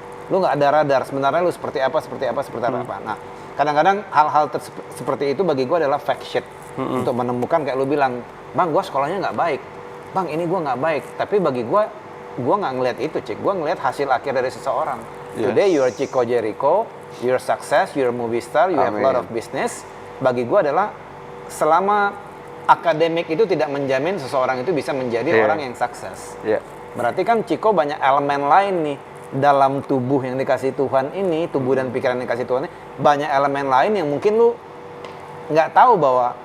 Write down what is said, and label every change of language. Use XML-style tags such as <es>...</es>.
<id>Lu nggak ada radar. Sebenarnya lu seperti apa. Nah, kadang-kadang hal-hal seperti itu bagi gua adalah fact sheet untuk menemukan, kayak lu bilang, bang, gua sekolahnya nggak baik. Bang, ini gua nggak baik. Tapi bagi gua nggak ngelihat itu, Cik. Gua ngelihat hasil akhir dari seseorang.</id> <en>Today you are Chico Jericho, you're success, you're a movie star, you have a lot of business.</en> <id>Bagi gua adalah selama akademik itu tidak menjamin seseorang itu bisa menjadi orang yang sukses. Berarti kan Ciko banyak elemen lain nih dalam tubuh yang dikasih Tuhan ini, tubuh dan pikiran yang dikasih Tuhan ini, banyak elemen lain yang mungkin lu nggak tahu bahwa</id>